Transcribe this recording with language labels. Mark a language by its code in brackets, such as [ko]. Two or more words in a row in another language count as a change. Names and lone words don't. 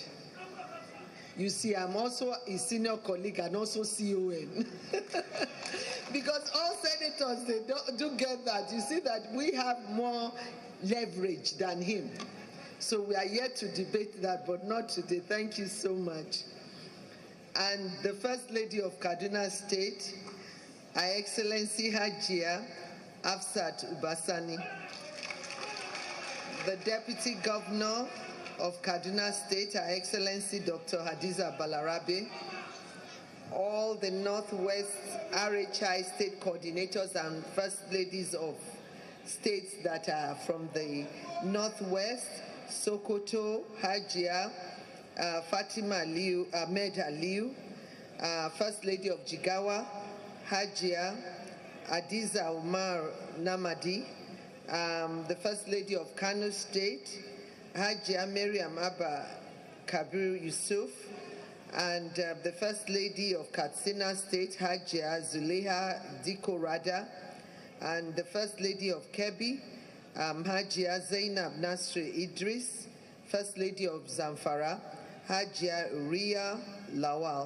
[en] You see, I'm also a senior colleague and also CON. Because all senators, they do get that. You see that we have more leverage than him. So we are yet to debate that, but not today. Thank you so much. And the First Lady of Kaduna State, Her Excellency Hajia Afsat Ubasani. The Deputy Governor of Kaduna State, Her Excellency Dr. Hadiza Balarabe. All the Northwest RHI state coordinators and First Ladies of states that are from the Northwest, Sokoto, Hajia Fatima Aliu, Ahmed Aliu, First Lady of Jigawa, Hajia Adiza Umar Namadi, the First Lady of Kano State, Hajia Miriam Abba Kabir Yusuf, and the First Lady of Katsina State, Hajia Zuleha Diko Rada, and the First Lady of Kebbi, Hajia Zainab Nasri Idris, First Lady of Zamfara, Hajia Uriya Lawal.